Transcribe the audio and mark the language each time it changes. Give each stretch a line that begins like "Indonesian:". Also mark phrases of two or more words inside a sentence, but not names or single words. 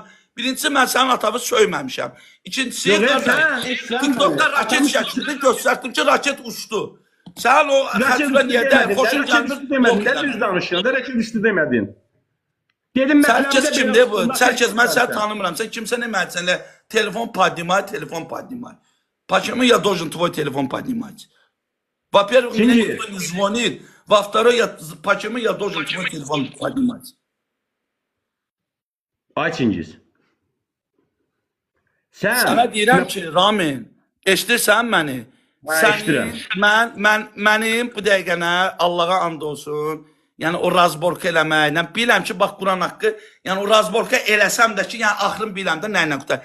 Azerbaijani: Birincisi, mən sənin atanı söyməmişəm. İkincisi, TikTok'da raket şəkildə göstərdim ki, raket uçdu. Sən o xətlə niyə deyil? Xoşun gəlmir. Düz danışın, da raket uçdu demədin. Sərkəz kimdir bu? Sərkəz, mən səni tanımıram. Sən kimsə nə mənə telefon поднимай.
Russian: Почему я должен твой телефон поднимать? Во-первых, мне никто не звонит. Во-вторых, почему я должен твой телефон поднимать?
Azerbaijani: Ay Çingiz. Sənə deyirəm ki, Ramin, eşidirsən məni? Mənim bu dəqiqənə Allaha and olsun, yəni o razborka eləmək, biləm ki, bax Quran haqqı, yəni o razborka eləsəm də ki, yəni axırın biləm də nə ilə qutar.